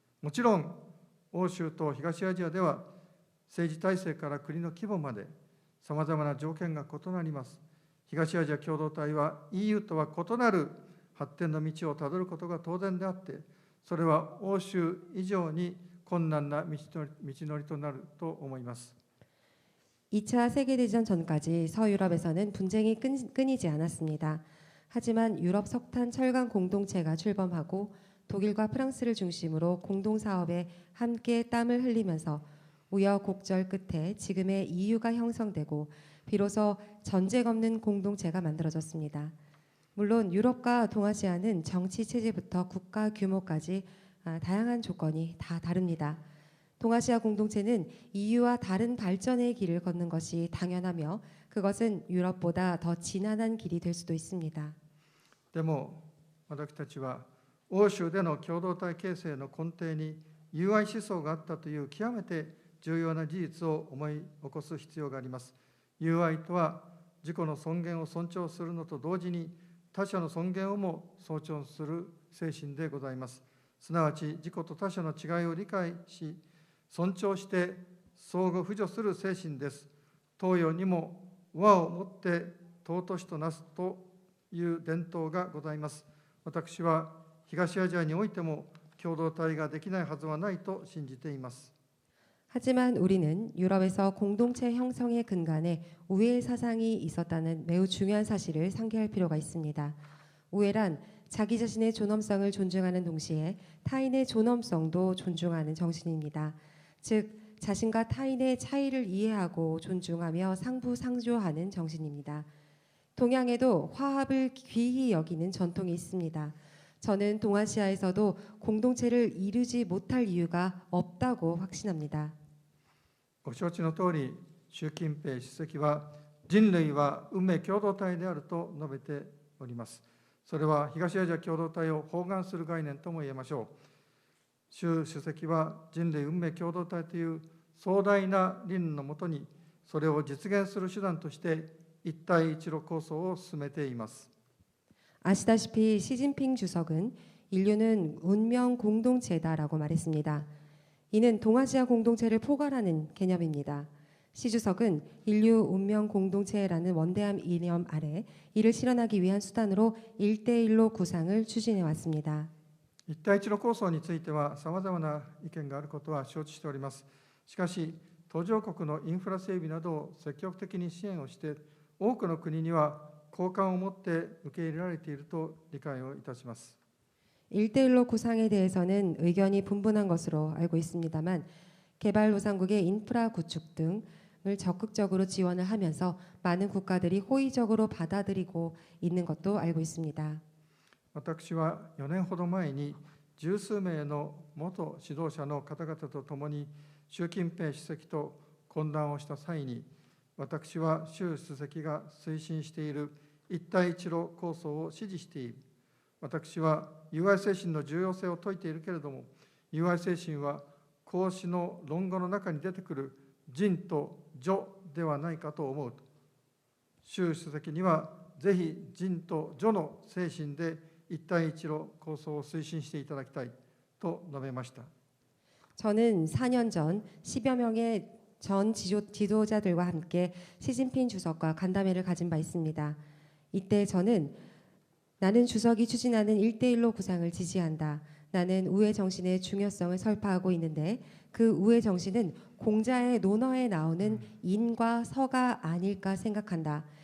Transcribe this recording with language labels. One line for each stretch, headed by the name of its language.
Japanese: もちろん、欧州と東アジアでは、政治体制から国の規模まで、さまざまな条件が異なります。東アジア共同体は EU とは異なる発展の道をたどることが当然であって、それは欧州以上に困難な道のりとなると思います。
Korean: 2차 세계대전 전까지 서유럽에서는 분쟁이 끊이지 않았습니다. 하지만 유럽 석탄 철강 공동체가 출범하고 독일과 프랑스를 중심으로 공동사업에 함께 땀을 흘리면서 우여곡절 끝에 지금의 EU가 형성되고 비로소 전쟁 없는 공동체가 만들어졌습니다. 물론 유럽과 동아시아는 정치 체제부터 국가 규모까지 다양한 조건이 다 다릅니다. 동아시아 공동체는 EU와 다른 발전의 길을 걷는 것이 당연하며 그것은 유럽보다 더 지난한 길이 될 수도 있습니다.
Japanese: でも私たちは欧州での共同体形成の根底に友愛思想があったという極めて重要な事実を思い起こす必要があります。友愛とは自己の尊厳を尊重するのと同時に他者の尊厳をも尊重する精神でございます。すなわち自己と他者の違いを理解し尊重して相互扶助する精神です。東洋にも和をもって尊しとなすという伝統がございます。私は東アジアにおいても共同体ができないはずはないと信じています。
Korean: 하지만 우리는 유럽에서 공동체 형성의 근간에 우애 사상이 있었다는 매우 중요한 사실을 상기할 필요가 있습니다. 우애란 자기 자신의 존엄성을 존중하는 동시에 타인의 존엄성도 존중하는 정신입니다. 즉 자신과 타인의 차이를 이해하고 존중하며 상부상조하는 정신입니다. 동양에도 화합을 귀히 여기는 전통이 있습니다. 저는 동아시아에서도 공동체를 이루지 못할 이유가 없다고 확신합니다.
Japanese: ご承知の通り、習近平主席は人類は運命共同体であると述べております。それは東アジア共同体を包含する概念とも言えましょう。習主席は人類運命共同体という壮大な理念のもとに、それを実現する手段として一帯一路構想を進めています。
Korean: 아시다시피 시진핑 주석은 인류는 운명 공동체다라고 말했습니다. 이는 동아시아 공동체를 포괄하는 개념입니다. 시 주석은 인류 운명 공동체라는 원대한 이념 아래 이를 실현하기 위한 수단으로 1대1로 구상을 추진해 왔습니다.
Japanese: 一帯一路構想についてはさまざまな意見があることは承知しております。しかし、途上国のインフラ整備などを積極的に支援をして、多くの国には好感を持って受け入れられていると理解をいたします。
Korean: 1대1로 구상에 대해서는 의견이 분분한 것으로 알고 있습니다만 개발도상국의 인프라 구축 등을 적극적으로 지원을 하면서 많은 국가들이 호의적으로 받아들이고 있는 것도 알고 있습니다.
Japanese: 私は4年ほど前に十数名の元指導者の方々と共に習近平主席と懇談をした際に、私は習主席が推進している一帯一路構想を支持している。私は友愛精神の重要性を説いているけれども、友愛精神は孔子の論語の中に出てくる人と女ではないかと思うと、習主席にはぜひ人と女の精神で一帯一路構想を推進していただきたいと述べました。
Korean: 저는 4년 전 10여 명의 전 지도자들과 함께 시진핑 주석과 간담회를 가진 바 있습니다. 이때 저는 나는 주석이 추진하는 1대1로 구상을 지지한다. 나는 우회 정신의 중요성을 설파하고 있는데 그 우회 정신은 공자의 논어에 나오는 인과 서가 아닐까 생각한다.